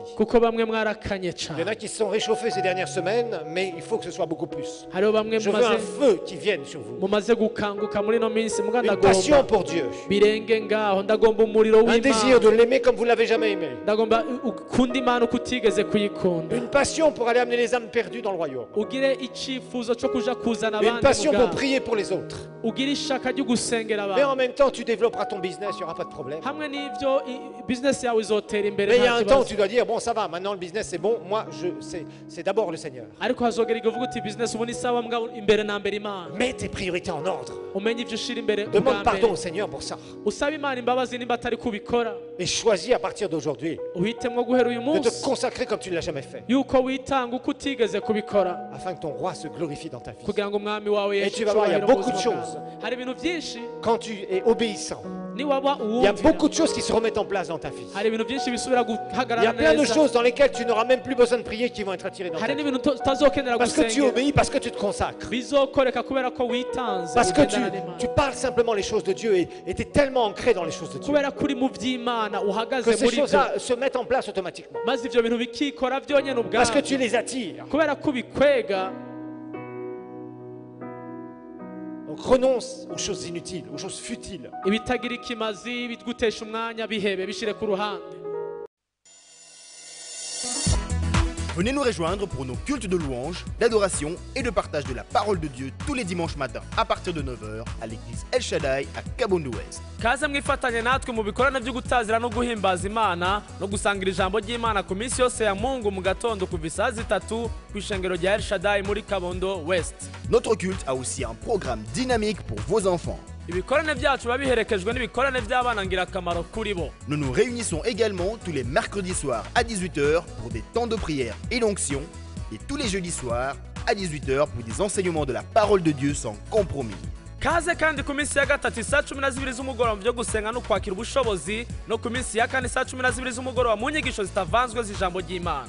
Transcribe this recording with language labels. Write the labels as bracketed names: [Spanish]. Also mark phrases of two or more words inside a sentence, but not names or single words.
[Rundi] Kuko bamwe mwarakanye [French] Il y en [Rundi] cyane. [French] a qui se sont réchauffés ces dernières semaines, mais il faut que ce soit beaucoup plus. [Rundi] Hariho bamwe [French] Je veux un feu qui vienne sur vous. [Rundi] mumaze gukanguka muri no minsi muga [French] Une passion [Rundi] ndagomba [French] pour Dieu. [Rundi] birenge ngaho, ndagomba umuriro [French] Un désir [Rundi] w'Imana. [French] de l'aimer comme vous ne l'avez jamais aimé. [Rundi] Ndagomba ukunda Imana uko utigeze kuyikunda. [French] Une passion pour aller amener les âmes perdues dans le royaume. [Rundi] Ugire icyifuzo cyo kuja kuzana [French] Une [Rundi] abandi [French] passion pour [Rundi] mugabo. [French] prier pour les autres. [Rundi] Ugire ishaka ryo gusengera [French] Mais en [Rundi] abantu. [French] même temps, tu développeras ton business, il n'y aura pas de problème. [Rundi] Hamwe n'ivyo business yawe izotera imbere [French] Mais il y a [Rundi] nta [French] un temps où [Rundi] kibazo. [French] tu dois dire, bon ça va, maintenant le business c'est bon, moi c'est d'abord le Seigneur. [Rundi] Ariko hazogera igihe uvuga uti business ubu ni sawa mugabo imbere na mbere Imana. [French] Mets tes priorités en ordre. [Rundi] Umenye ivyo ushira imbere ubwa [French] Demande pardon au [Rundi] mbere. [French] Seigneur pour ça. [Rundi] Usaba Imana imbabazi nimba atari kubikora. [French] Et choisis à partir d'aujourd'hui [Rundi] Uhitemwo guhera uyu [French] de [Rundi] munsi [French] te consacrer comme tu ne l'as jamais fait. [Rundi] yuko witanga uko utigeze kubikora [French] Afin que ton roi se glorifie dans ta vie. [Rundi] kugira ngo umwami wawe [French] Et [Rundi] yeshe [French] tu vas voir, il y a [Rundi] icyubahiro mu [French] beaucoup de [Rundi] buzima [French] choses. [Rundi] bwawe. Hari ibintu byinshi [French] Quand tu es obéissant, [Rundi] niwaba [French] il y a [Rundi] uwumvira. [French] beaucoup de choses qui se remettent en place dans ta vie. [Rundi] Hari ibintu byinshi bisubira [French] Il y [Rundi] guhagarara [French] a plein de [Rundi] neza. [French] choses dans lesquelles tu n'auras même plus besoin de prier qui vont être attirées dans ta [Rundi] Hari [French] vie. [Rundi] n'ibintu utazokenera [French] Parce que tu [Rundi] gusengera [French] obéis, parce que tu te consacres. [Rundi] bizokoreka kubera ko witanze [French] Parce que [Rundi] ugendana n'Imana. [French] tu parles simplement les choses de Dieu et tu es tellement ancré dans les choses de Dieu [Rundi] kubera ko uri mu by'Imana [French] que [Rundi] uhagaze [French] ces [Rundi] muri byo [French] choses-là se mettent en place automatiquement. [Rundi] maze ivyo bintu bikikora byonyine [French] Parce que [Rundi] ubwabyo [French] tu les attires. [Rundi] kubera ko bikwega. [French] Donc renonce aux choses inutiles, aux choses futiles. [Rundi] Ibitagira ikimazi bitgutesha umwanya bihebe bishire ku ruhande. [French] Venez nous rejoindre pour nos cultes de louange, d'adoration et de partage de la parole de Dieu tous les dimanches matins à partir de 9h à l'église El Shaddai à Kabondo Ouest. [Rundi] Kaze mwifatanye natwe mu bikorane byo gutazira no guhimbaza Imana no gusangira ijambo ry'Imana ku minsi yose ya Mungu mu gatondo kuva isaha 3 ku ishengero rya El Shaddai muri Kabondo West. [French] Notre culte a aussi un programme dynamique pour vos enfants. [Rundi] Ibikorane byacu biba biherekejwe n'ibikorane by'abana ngirakamaro kuri bo. [French] Nous nous réunissons également tous les mercredis soirs à 18h pour des temps de prière et d'onction et tous les jeudis soirs à 18h pour des enseignements de la parole de Dieu sans compromis. [Rundi] Kaze kandi ku minsi ya gatatu saa 12 z'umugoroba byo gusenga no kwakira ubushobozi no ku minsi ya kane saa 12 z'umugoroba mu nyigisho zitavanzwe z'ijambo ry'Imana.